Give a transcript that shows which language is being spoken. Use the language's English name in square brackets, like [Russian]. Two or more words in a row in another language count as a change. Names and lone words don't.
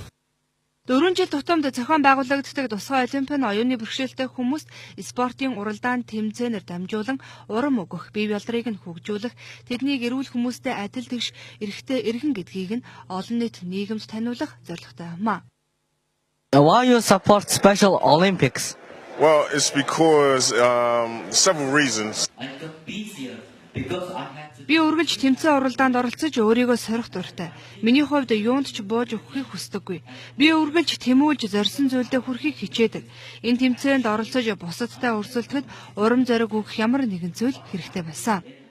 [Mongolian] 4 жил тутамд зохион байгуулагддаг тусгай олимпийн оюуны бэрхшээлтэй хүмүүст спортын уралдаан тэмцээнээр дамжуулан урам өгөх, бие биолдрыг нь хөгжүүлэх, тэднийг эрүүл хүмүүстэй адил тэгш эрхтэй эргэн гэдгийг нь олон нийт нийгэмд таниулах зорилготой юм а. [English] Why you support Special Olympics? Well, it's because several reasons. [Mongolian] Би үргэлж тэмцээн уралдаанд оролцож өөрийгөө сорих дуртай. Миний хувьд юунд ч бууж өгөхийг хүсдэггүй. Би үргэлж тэмүүлж зорьсон зүйлдээ хүрэхийг хичээдэг. Энэ тэмцээнд оролцож бусадтай өрсөлдөхөд урам зориг өгөх ямар нэгэн зүйл хэрэгтэй байсан.